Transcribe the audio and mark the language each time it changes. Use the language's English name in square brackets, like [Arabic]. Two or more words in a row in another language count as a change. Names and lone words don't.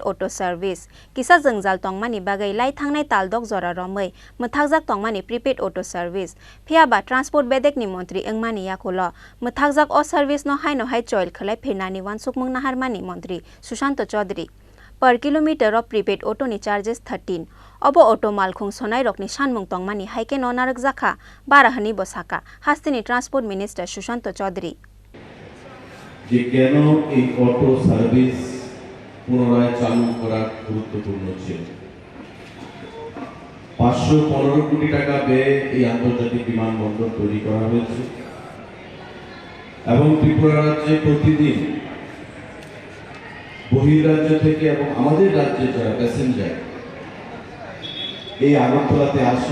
[English] auto service [Kok Borok] kisa jengjal tongmani bagai lai thangnai taldok zora romai mthakjak tongmani [English] prepaid auto service [Kok Borok] phiaba transport bedek ni montri engmani yakholo mthakjak o service no haino hai choil khlai phirnani wansuk mung naharmani montri Sushant Chaudhary [English] per kilometer of prepaid auto [Kok Borok] ni charges 13 obo auto malkhung sonai rokni sanmung tongmani haike nonarak jakha barahani bosaka Hastini [English] Transport Minister [Kok Borok] Sushant Chaudhary [Bangla] যে কেন এই অটো সার্ভিস পুনরায় চালু করা গুরুত্বপূর্ণ ছিল 515 কোটি টাকা ব্যয়ে এই আন্তর্জাতিক বিমানবন্দর তৈরি করা হয়েছে এবং ত্রিপুরা রাজ্যে প্রতিদিন বহির্রাজ্য থেকে এবং আমাদের রাজ্যে যারা প্যাসেঞ্জার এই আগরতলাতে আসে